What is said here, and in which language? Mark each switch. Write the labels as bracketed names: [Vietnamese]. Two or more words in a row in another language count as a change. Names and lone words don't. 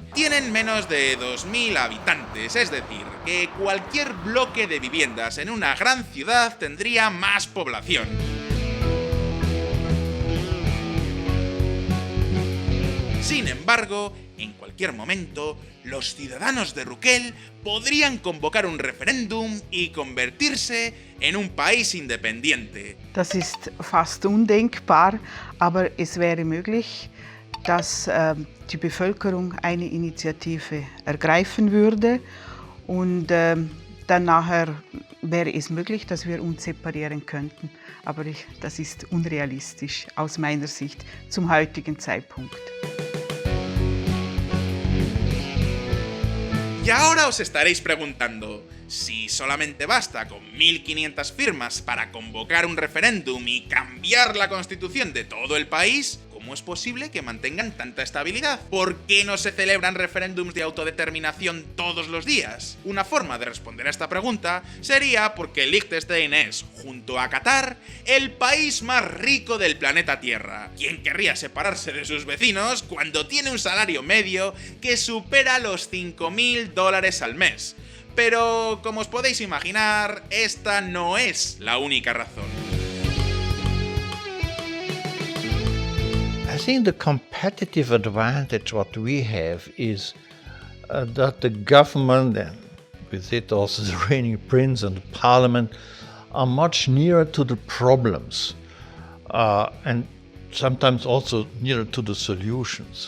[Spanish] Tienen menos de 2.000 habitantes, es decir, que cualquier bloque de viviendas en una gran ciudad tendría más población. Sin embargo, en cualquier momento, los ciudadanos de Rukel podrían convocar un referéndum y convertirse en un país independiente. [German] Das ist fast undenkbar, aber es wäre möglich, dass die Bevölkerung eine Initiative ergreifen würde und dann nachher wäre es möglich, dass wir uns separieren könnten. Aber das ist unrealistisch aus meiner Sicht zum heutigen Zeitpunkt. [Spanish] Y ahora os estaréis preguntando, si solamente basta con 1.500 firmas para convocar un referéndum y cambiar la constitución de todo el país, ¿cómo es posible que mantengan tanta estabilidad? ¿Por qué no se celebran referéndums de autodeterminación todos los días? Una forma de responder a esta pregunta sería porque Liechtenstein es, junto a Qatar, el país más rico del planeta Tierra. ¿Quién querría separarse de sus vecinos cuando tiene un salario medio que supera los $5.000 al mes? Pero, como os podéis imaginar, esta no es la única razón. [English] I think the competitive advantage what we have is that the government, and with it also the reigning prince and the parliament, are much nearer to the problems and sometimes also nearer to the solutions.